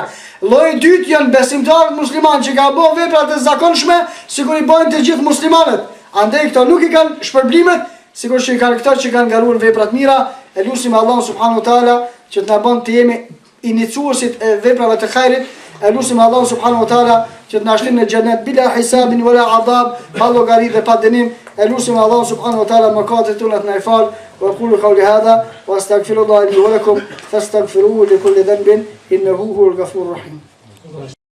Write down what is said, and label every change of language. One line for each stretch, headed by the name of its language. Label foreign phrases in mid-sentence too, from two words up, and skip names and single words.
Albanian: Lloji i dytë janë besimtarët muslimanë që kanë bërë vepra të zakonshme, sikur i bojnë të gjithë muslimanët. Andaj këto nuk i kanë shpërblimet, sikur që i kanë këta që kanë garuar veprat mira. E lutim Allahun
Arabic: سبحانه وتعالى
Albanian: që të na bën të jemi iniciuesit e veprave të hajrit. E lusim Allah
Arabic: سبحانه وتعالى
Albanian: që të na shtin në xhenet
Arabic: بلا حساب ولا عذاب,
Albanian: pa llogari dhe pa dënim. E lusim Allah
Arabic: سبحانه وتعالى
Albanian: mëkatet tona të na fal.
Arabic: وأقول قولي هذا وأستغفر الله لي ولكم فاستغفروه لكل ذنب إنه هو الغفور الرحيم.